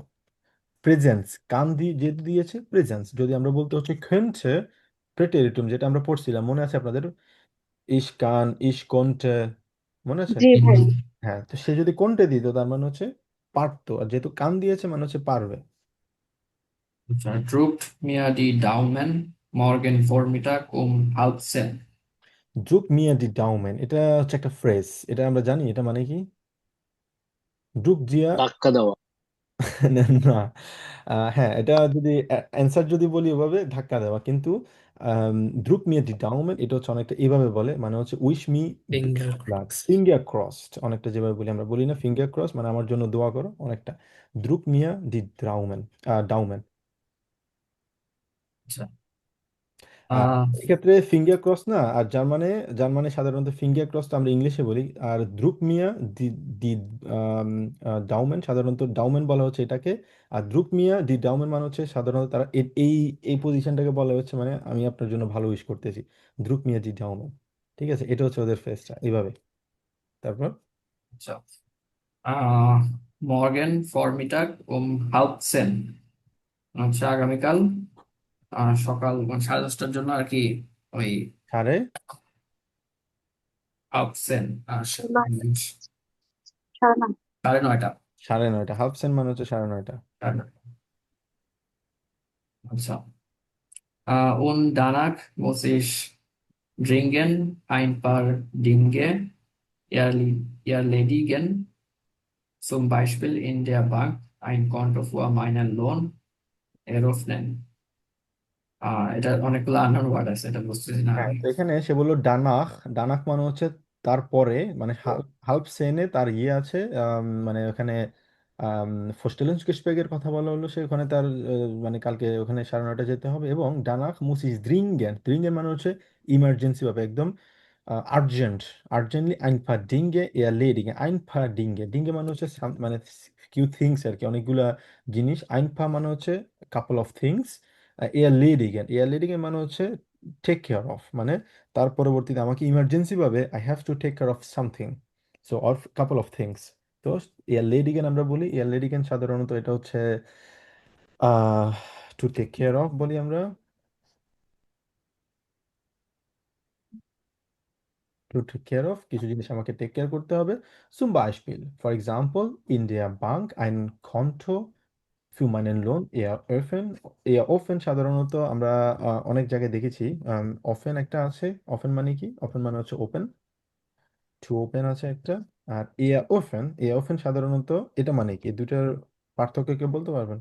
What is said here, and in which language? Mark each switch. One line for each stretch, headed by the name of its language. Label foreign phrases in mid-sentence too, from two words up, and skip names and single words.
Bangla: প্রেজেন্স কান দিয়ে যেহেতু দিয়েছে, প্রেজেন্স যদি আমরা বলতে হচ্ছে könnte প্রেটেরিটুম, যেটা আমরা পড়ছিলাম মনে আছে আপনাদের?
German: ich kann, ich konnte,
Bangla: মনে আছে? জি ভাই। হ্যাঁ, তো সে যদি কন্টে দিত তার মানে হচ্ছে পারতো, আর যেহেতু কান দিয়েছে মানে হচ্ছে পারবে। আচ্ছা,
German: druckt mir die Daumen, morgen Vormittag halb 10. Drück mir die Daumen,
Bangla: এটা হচ্ছে একটা ফ্রেজ, এটা আমরা জানি এটা মানে কি।
German: Drück Sie
Bangla: ধাক্কা দেওয়া। না না। হ্যাঁ, এটা যদি অ্যান্সার যদি বলি ওভাবে ধাক্কা দেওয়া, কিন্তু
German: Drück mir die Daumen
Bangla: এটা হচ্ছে অনেকটা এভাবে বলে, মানে হচ্ছে
English: wish me Finger লাক, crossed. finger crossed,
Bangla: অনেকটা যেভাবে বলি আমরা, বলি না
English: finger cross
Bangla: মানে আমার জন্য দোয়া করো, অনেকটা
German: Drück mir die Daumen,
Bangla: ডাউমেন। আচ্ছা, আর আহ এক্ষেত্রে
English: finger cross
Bangla: না, আর জার্মানে, জার্মানে সাধারণত
English: finger cross
Bangla: তো আমরা ইংলিশে বলি, আর
German: Drück mir die die Daumen,
Bangla: সাধারণত ডাউমেন বলা হচ্ছে এটাকে। আর
German: Drück mir die Daumen
Bangla: মানে হচ্ছে সাধারণত তারা এই এই পজিশনটাকে বলা হচ্ছে মানে আমি আপনার জন্য ভালো উইশ করতেছি,
German: Drück mir die Daumen.
Bangla: ঠিক আছে, এটা হচ্ছে ওদের ফেসটা এইভাবে। তারপর
German: আচ্ছা, আহ morgen Vormittag halb 10.
Bangla: আচ্ছা, আগামীকাল সকাল 10:30 জন্য আর কি, ওই সাড়ে
German: halb 10,
Bangla: সাড়ে নয়। 9:30। সাড়ে নয়টা,
German: halb zehn
Bangla: মানে হচ্ছে সাড়ে নয়টা। আচ্ছা,
German: und danach muss ich dringend ein paar Dinge erledigen, zum Beispiel in der Bank ein Konto für meinen Lohn eröffnen.
Bangla: এটা অনেকগুলো আননোন ওয়ার্ড আছে, এটা বুঝতেছি না হ্যাঁ, আমি। তো এখানে সে বললো ডানাখ, ডানাখ মানে হচ্ছে তারপরে, মানে
German: halb zehn
Bangla: তার ইয়ে আছে, মানে ওখানে ফোস্টেলেন্স গেসপেগের কথা বলা হলো, সে ওখানে তার মানে কালকে ওখানে সাড়ে নয়টা যেতে হবে, এবং
German: danach muss ich dringend,
Bangla: দ্রিঙ্গেন মানে হচ্ছে ইমার্জেন্সি ভাবে একদম আর্জেন্ট, আর্জেন্টলি
German: ein paar Dinge erledigen, ein paar Dinge,
Bangla: ডিঙ্গে মানে হচ্ছে মানে
English: few things
Bangla: আর কি, অনেকগুলা জিনিস, আইনফা মানে হচ্ছে
English: couple of things,
German: erledigen, erledigen
Bangla: মানে হচ্ছে
English: take care of,
Bangla: মানে তার পরবর্তীতে আমাকে ইমার্জেন্সি ভাবে
English: I have to take care of something, so or couple of things.
Bangla: তো
German: erledigen
Bangla: আমরা বলি,
German: erledigen
Bangla: সাধারণত এটা হচ্ছে আহ
English: to take care of
Bangla: বলি আমরা,
English: to take care of
Bangla: কিছু জিনিস আমাকে
English: take care
Bangla: করতে হবে।
German: Zum Beispiel,
English: for example,
German: in der Bank ein Konto für meinen Lohn eröffnen,
Bangla: eröffnen সাধারণত আমরা অনেক জায়গায় দেখেছি, ওপেন একটা আছে, ওপেন মানে কি, ওপেন মানে হচ্ছে ওপেন,
English: to open
Bangla: আছে একটা, আর ওপেন, ওপেন সাধারণত এটা মানে কি, দুটার পার্থক্য কেউ বলতে পারবেন?